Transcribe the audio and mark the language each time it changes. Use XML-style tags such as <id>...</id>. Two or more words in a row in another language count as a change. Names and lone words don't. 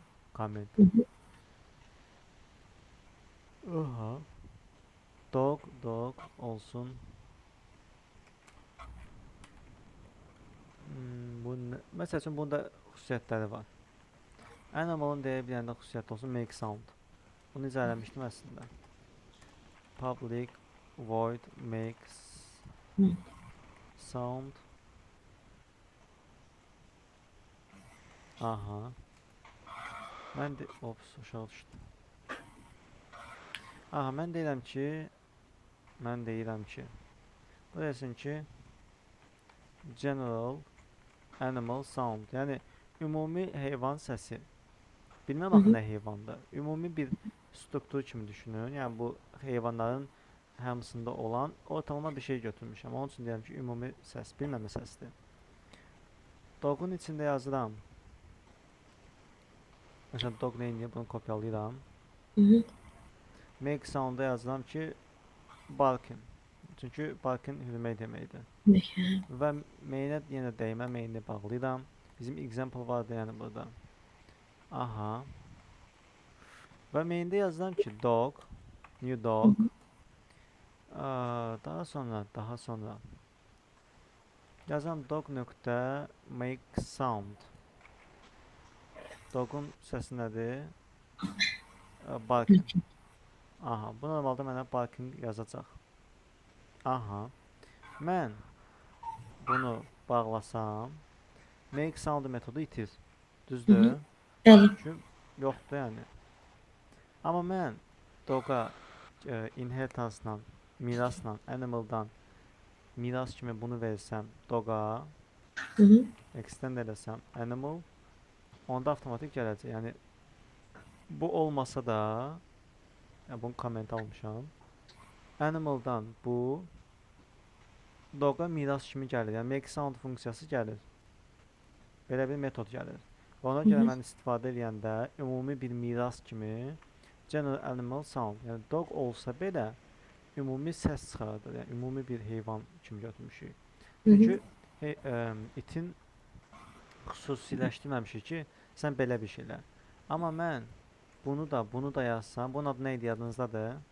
<en>Comment. Aha.</en> <az>Dog olsun. Məsəl üçün bunda xüsusiyyətləri var. Animalın deyə bir dənə də xüsusiyyəti olsun,</az> <en>make sound.</en> <az>Bunu necə eləmişdim əslində.</az> <en>Public void makes sound. Aha.</en> <az>Mən də ops, aşağı düşdüm. Aha, mən deyirəm ki, bu desin ki,</az> <en>general animal sound.</en> <az>Yəni ümumi heyvan səsi. Bilməm axı nə heyvandır. Ümumi bir struktur kimi düşünün. Yəni bu heyvanların hamısında olan ortalama bir şey götürmüşəm. Onun üçün deyirəm ki, ümumi səs, bilməmə səsdir. Dog'un içində yazıram. Məsələn, dog neyini bunu kopyalayıram.</az> <en>Make sound'a</en> <az>yazıram ki, barking. Çünki barking hürmək deməkdir. Və main'ə yenə dəymə, main'i bağlayıram. Bizim example vardı yəni burada. Aha. Və main'də yazıram ki,</az> <en>dog, new dog.</en> <az>Daha sonra yazıram dog nöqtə</az> <en>make sound.</en> <az>Dog'un səsi nədir? Barking. Aha, bu normalda mənə barking yazacaq. Aha. Mən bunu bağlasam,</az> <en>make sound</en> <az>metodu itir. Düzdür? Bəli. Çünki yoxdur yəni. Amma mən dog'a inheritance-dan, mirasla, animal-dan miras kimi bunu versəm dog'a, extend eləsəm animal, onda avtomatik gələcək. Yəni bu olmasa da, yəni bunu komment almışam. Animal-dan bu dog'a miras kimi gəlir. Yəni</az> <en>make sound</en> <az>funksiyası gəlir. Belə bir metod gəlir. Ona görə mən istifadə edəndə ümumi bir miras kimi</az> <en>general animal sound,</en> <az>yəni dog olsa belə ümumi səs çıxardır. Yəni ümumi bir heyvan kimi götürmüşük. Çünki itin xüsusiləşdirməmişik ki, sən belə bir şeylər. Amma mən bunu da yazsam, bunun adı nə idi yadınızdadır?</az>